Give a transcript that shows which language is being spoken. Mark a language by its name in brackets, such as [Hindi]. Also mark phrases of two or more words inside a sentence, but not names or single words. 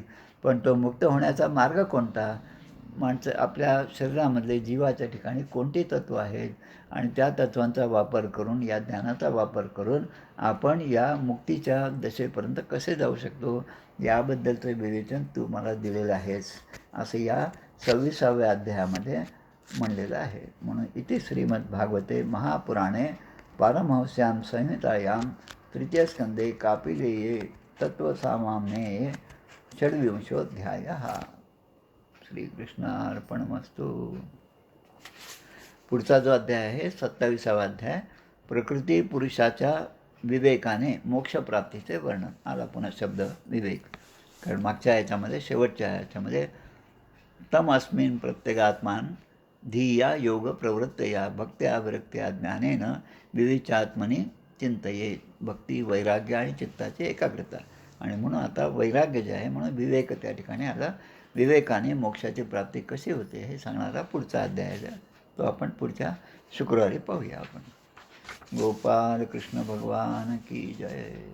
[Marathi] पण तो मुक्त होण्याचा मार्ग कोणता? माणसं आपल्या शरीरामधले जीवाच्या ठिकाणी कोणती तत्त्व आहेत आणि त्या तत्त्वांचा वापर करून, या ज्ञानाचा वापर करून आपण या मुक्तीच्या दशेपर्यंत कसे जाऊ शकतो याबद्दलचं विवेचन तू मला दिलेलं आहेस, असं या 26व्या अध्यायामध्ये म्हणलेलं आहे. [Sanskrit] म्हणून इति श्रीमद्भागवते महापुराणे पारमहंस्यां संहितायां तृतीयस्कंदे कापिलेये तत्त्वसामान्ये षड्विंशोऽध्यायः. श्रीकृष्णार्पणमस्तु. [Marathi] पुढचा जो अध्याय आहे 27वा अध्याय, प्रकृती पुरुषाच्या विवेकाने मोक्षप्राप्तीचे वर्णन. आला पुन्हा शब्द विवेक. कारण मागच्या याच्यामध्ये शेवटच्या याच्यामध्ये [Sanskrit] तम अस्मिन् प्रत्यगात्मान धिया योग प्रवृत्तया भक्त्या विरक्त्या ज्ञानेन विविचात्मनी चिंतयेत. [Marathi] भक्ती, वैराग्य आणि चित्ताची एकाग्रता. आणि म्हणून आता वैराग्य जे आहे म्हणून विवेक त्या ठिकाणी आला. विवेकाने मोक्षाची प्राप्ती कशी होते हे सांगणारा पुढचा अध्याय आहे. तो आपण पुढच्या शुक्रवारी पाहूया आपण. [Hindi] गोपाल कृष्ण भगवान की जय.